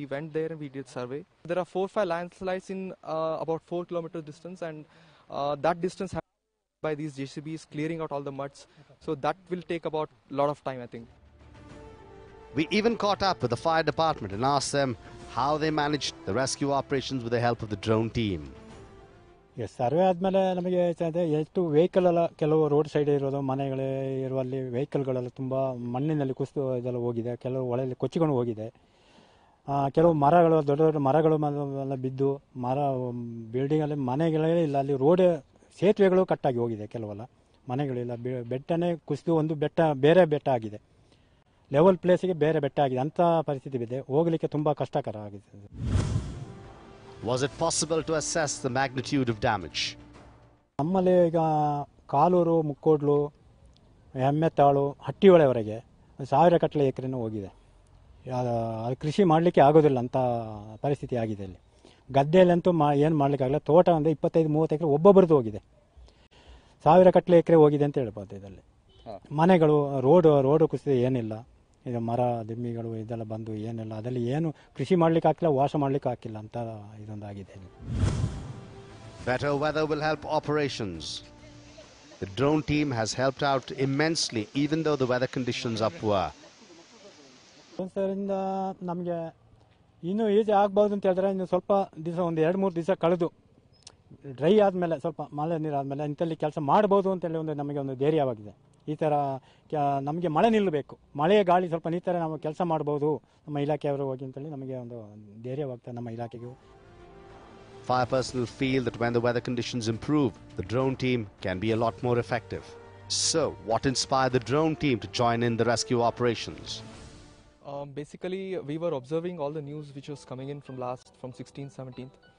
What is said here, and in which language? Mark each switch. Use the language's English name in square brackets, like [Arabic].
[English] We went there and we did survey. There are 4 or 5 landslides in about 4 kilometers distance, and that distance by these JCBs clearing out all the muds. So that will take about a lot of time, I think. We even caught up with the fire department and asked them how they managed the rescue operations with the help of the drone team. [Kannada] Yes, survey ಆದಮೇಲೆ ನಮಗೆ ಎಷ್ಟು vehicle ಎಲ್ಲ ಕೆಲವು road side ಇರೋದು ಮನೆಗಳೇ ಇರುವಲ್ಲಿ ವೆಹಿಕಲ್ಗಳೆಲ್ಲ ತುಂಬ ಮಣ್ಣಿನಲ್ಲಿ ಕುಸಿದು ಇದೆಲ್ಲ ಹೋಗಿದೆ, ಕೆಲವು ಒಳಗೆ ಕೊಚ್ಚಿಕೊಂಡು ಹೋಗಿದೆ. ಕೆಲವು ಮರಗಳು ದೊಡ್ಡ ದೊಡ್ಡ ಮರಗಳು ಎಲ್ಲ ಬಿದ್ದು ಬಿಲ್ಡಿಂಗಲ್ಲಿ ಮನೆಗಳೇ ಇಲ್ಲ, ಅಲ್ಲಿ ರೋಡ್ ಸೇತುವೆಗಳು ಕಟ್ಟಾಗಿ ಹೋಗಿದೆ, ಕೆಲವೆಲ್ಲ ಮನೆಗಳಿಲ್ಲ, ಬೆಟ್ಟನೇ ಕುಸಿದು ಒಂದು ಬೆಟ್ಟ ಬೇರೆ ಬೆಟ್ಟ ಆಗಿದೆ, ಲೆವೆಲ್ ಪ್ಲೇಸಿಗೆ ಬೇರೆ ಬೆಟ್ಟ ಆಗಿದೆ, ಅಂಥ ಪರಿಸ್ಥಿತಿ ಇದೆ, ಹೋಗಲಿಕ್ಕೆ ತುಂಬ ಕಷ್ಟಕರ ಆಗಿದೆ. [English] Was it possible to assess the magnitude of damage? [Kannada] ನಮ್ಮಲ್ಲಿ ಈಗ ಕಾಲೂರು, ಮುಕ್ಕೋಡ್ಲು, ಹೆಮ್ಮೆತ್ತಾಳು, ಹಟ್ಟಿಹೊಳೆವರೆಗೆ 1000 ಕಟ್ಟಲೆ ಎಕರೆನೂ ಹೋಗಿದೆ. ಅದು ಕೃಷಿ ಮಾಡಲಿಕ್ಕೆ ಆಗೋದಿಲ್ಲ ಅಂತ ಪರಿಸ್ಥಿತಿ ಆಗಿದೆ. ಇಲ್ಲಿ ಗದ್ದೆಯಲ್ಲಂತೂ ಏನು ಮಾಡಲಿಕ್ಕಾಗಲ್ಲ, ತೋಟ ಅಂದರೆ 25-30 ಎಕರೆ ಒಬ್ಬೊಬ್ಬರದ್ದು ಹೋಗಿದೆ, 1000 ಕಟ್ಟಲೆ ಎಕರೆ ಹೋಗಿದೆ ಅಂತ ಹೇಳ್ಬೋದು. ಇದರಲ್ಲಿ ಮನೆಗಳು ರೋಡು ಕುಸಿದ ಏನಿಲ್ಲ, ಇದು ಮರ ದಿಮ್ಮಿಗಳು ಇದೆಲ್ಲ ಬಂದು ಏನಿಲ್ಲ, ಅದರಲ್ಲಿ ಏನು ಕೃಷಿ ಮಾಡಲಿಕ್ಕೆ ಹಾಕಿಲ್ಲ, ವಾಸ ಮಾಡಲಿಕ್ಕೆ ಹಾಕಿಲ್ಲ ಅಂತ ಇದೊಂದಾಗಿದೆ. [English] Better weather will help operations. The drone team has helped out immensely even though the weather conditions are poor. [Kannada] ಸರಿಂದ ನಮಗೆ ಇನ್ನೂ ಈಜಿ ಆಗ್ಬೋದು ಅಂತ ಹೇಳಿದ್ರೆ ಇನ್ನು ಸ್ವಲ್ಪ ದಿವಸ, ಒಂದು 2-3 ದಿವಸ ಕಳೆದು ಡ್ರೈ ಆದಮೇಲೆ, ಸ್ವಲ್ಪ ಮಳೆ ನೀರು ಆದಮೇಲೆ ಇಂಥಲ್ಲಿ ಕೆಲಸ ಮಾಡ್ಬೋದು ಅಂತೇಳಿ ನಮಗೆ ಒಂದು ಧೈರ್ಯವಾಗಿದೆ. ಈ ಥರ ನಮಗೆ ಮಳೆ ನಿಲ್ಲಬೇಕು, ಮಳೆ ಗಾಳಿ ಸ್ವಲ್ಪ ನಿಂತರೆ ನಾವು ಕೆಲಸ ಮಾಡ್ಬೋದು ನಮ್ಮ ಇಲಾಖೆಯವರು ಹೋಗಿ ಅಂತೇಳಿ ನಮಗೆ ಒಂದು ಧೈರ್ಯವಾಗ್ತದೆ ನಮ್ಮ ಇಲಾಖೆಗೂ. [English] Fire personnel feel that when the weather conditions improve, the drone team can be a lot more effective. So, what inspired the drone team to join in the rescue operations? Basically, we were observing all the news which was coming in from 16th, 17th.